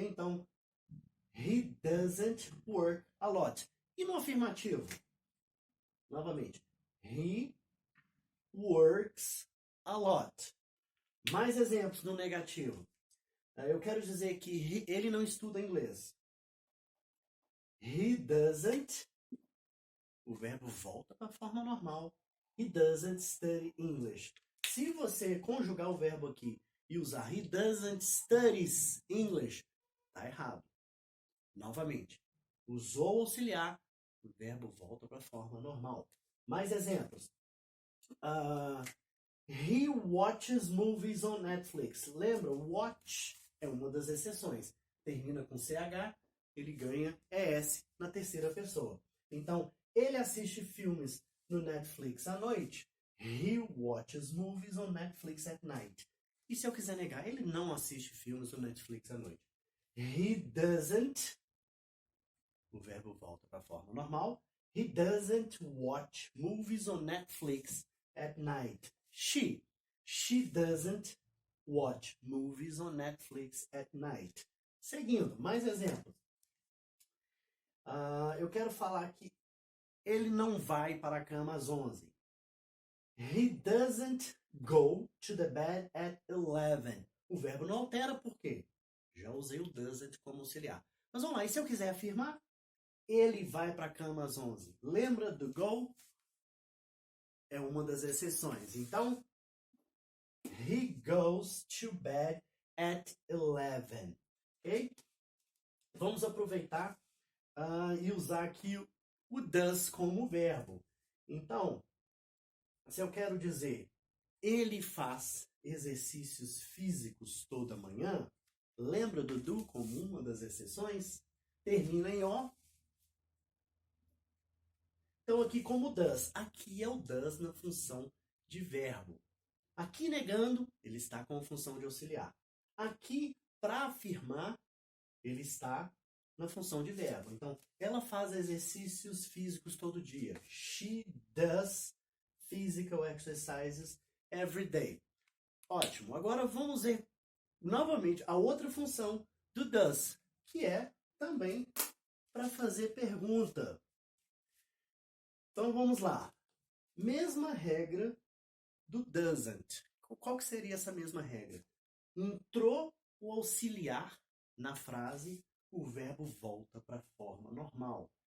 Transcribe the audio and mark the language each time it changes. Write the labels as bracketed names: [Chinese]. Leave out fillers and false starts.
[English] Então, he doesn't work a lot. [Portuguese] E no afirmativo? [English] Novamente, he works a lot. [Portuguese] Mais exemplos no negativo. Eu quero dizer que ele não estuda inglês. [English] He doesn't. [Portuguese] O verbo volta para a forma normal. [English] He doesn't study English. [Portuguese] Se você conjugar o verbo aqui e usar [English] he doesn't studies English, [Portuguese] tá errado. Novamente, usou o auxiliar, o verbo volta para a forma normal. Mais exemplos. [English] He watches movies on Netflix. [Portuguese] Lembra? Watch é uma das exceções. Termina com CH, ele ganha ES na terceira pessoa. Então, ele assiste filmes no Netflix à noite. [English] He watches movies on Netflix at night. [Portuguese] E se eu quiser negar, ele não assiste filmes no Netflix à noite. [English] He doesn't. [Portuguese] O verbo volta para a forma normal. [English] He doesn't watch movies on Netflix at night. She doesn't watch movies on Netflix at night. [Portuguese] Seguindo, mais exemplos. Eu quero falar que ele não vai para a cama às 11. [English] He doesn't go to the bed at 11. [Portuguese] O verbo não altera por quê? Já usei o doesn't como auxiliar. Mas vamos lá, e se eu quiser afirmar? Ele vai para a cama às 11. Lembra do go? É uma das exceções. [English] Então, he goes to bed at 11. Ok? [Portuguese] Vamos aproveitar e usar aqui o does como verbo. Então, Se eu quero dizer, ele faz exercícios físicos toda manhã, lembra do do como uma das exceções? Termina em O. Então aqui como does. Aqui é o does na função de verbo. Aqui negando, ele está com a função de auxiliar. Aqui, para afirmar, ele está na função de verbo. Então, ela faz exercícios físicos todo dia. [English] She does physical exercises every day. [Portuguese] Ótimo. Agora vamos ver novamente a outra função do does, que é também para fazer pergunta. Então vamos lá. Mesma regra do doesn't. Qual que seria essa mesma regra? Entrou o auxiliar na frase, o verbo volta para a forma normal.